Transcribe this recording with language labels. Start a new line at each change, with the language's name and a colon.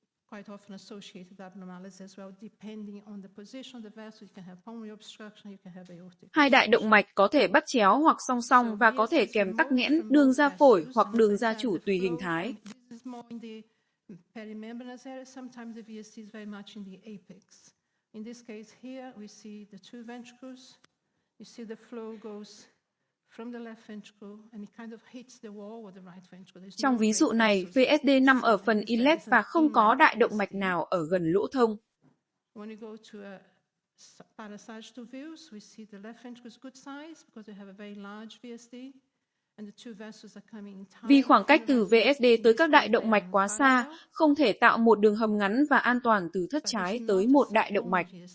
English: Quite often associated abnormalities as well, depending on the position of the vessel. You can have pulmonary obstruction, you can have aortic.
Vietnamese: Hai đại động mạch có thể bắt chéo hoặc song song và có thể kèm tắc nghẽn đường ra phổi hoặc đường ra chủ tùy hình thái.
English: This is more in the perimembranous area. Sometimes the VSD is very much in the apex. In this case here, we see the two ventricles. You see the flow goes from the left ventricle and it kind of hits the wall of the right ventricle.
Vietnamese: Trong ví dụ này, VSD nằm ở phần inlet và không có đại động mạch nào ở gần lỗ thông.
English: When you go to a parasagittal views, we see the left ventricle is good size because we have a very large VSD. And the two vessels are coming in time.
Vietnamese: Vì khoảng cách từ VSD tới các đại động mạch quá xa, không thể tạo một đường hầm ngắn và an toàn từ thất trái tới một đại động mạch.